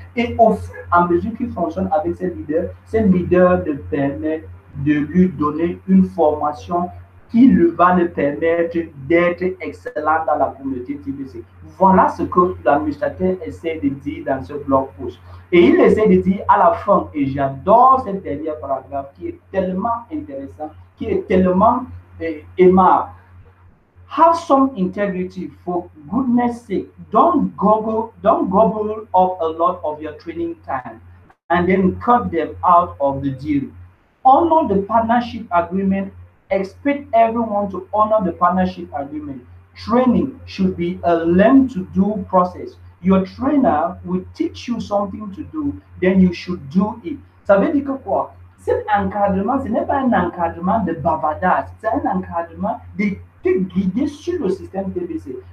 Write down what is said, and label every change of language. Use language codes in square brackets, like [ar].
[fr] Et au fur et à mesure qu'il fonctionne avec ce leader le permet de lui donner une formation qui va le permettre d'être excellent dans la communauté TBC. Voilà ce que l'administrateur essaie de dire dans ce blog post. Et il essaie de dire à la fin, et j'adore cette dernière paragraphe qui est tellement intéressant, qui est tellement aimable. [en] Have some integrity for goodness sake. Don't gobble up a lot of your training time and then cut them out of the deal. Honor the partnership agreement. Expect everyone to honor the partnership agreement. Training should be a learn to do process. Your trainer will teach you something to do, then you should do it. [fr] Ça veut dire que quoi? Cet encadrement, ce n'est pas un encadrement de bavardage, c'est un encadrement de te guider sur le système TBC.